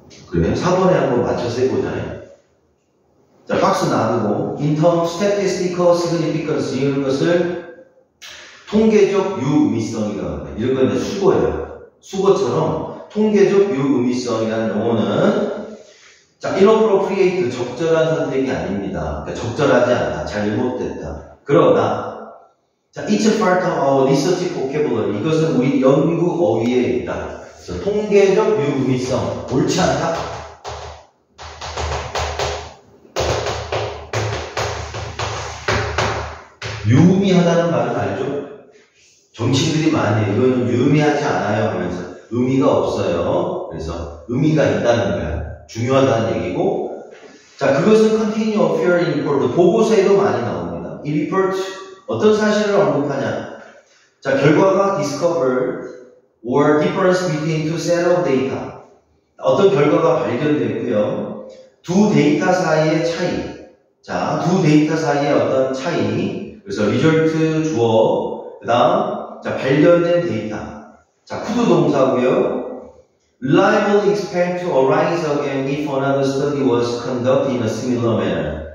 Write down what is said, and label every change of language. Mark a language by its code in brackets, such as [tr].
[ko] 그래, 4번에 한번 맞춰서 해보자. 자, 박스 놔두고, [en] in terms statistical significance, [ko] 이런 것을 통계적 유의미성이라고 합니다. 이런 건 이제 수거예요. 수거처럼 통계적 유의미성이라는 용어는 자, inappropriate, 적절한 선택이 아닙니다. 그러니까 적절하지 않다, 잘못됐다. 그러나 자, [en] it's a part of our research vocabulary. [ko] 이것은 우리 연구 어휘에 있다. 그래서 통계적 유의미성, 옳지 않다. 유의미하다는 말은 알죠? 정치인들이 많이 해요. 이거는 유의미하지 않아요 하면서 의미가 없어요. 그래서 의미가 있다는 거야. 중요하다는 얘기고. 자, 그것은 [en] continue appear in report. [ko] 보고서에도 많이 나옵니다. 이 report 어떤 사실을 언급하냐? 자, 결과가 [en] discovered or difference between two set of data. [ko] 어떤 결과가 발견됐고요. 두 데이터 사이의 차이. 자, 두 데이터 사이의 어떤 차이. 그래서 result 주어, 그 다음, 자, 발견된 데이터. 자, could 동사고요. [en] reliably expect to arise again if another study was conducted in a similar manner.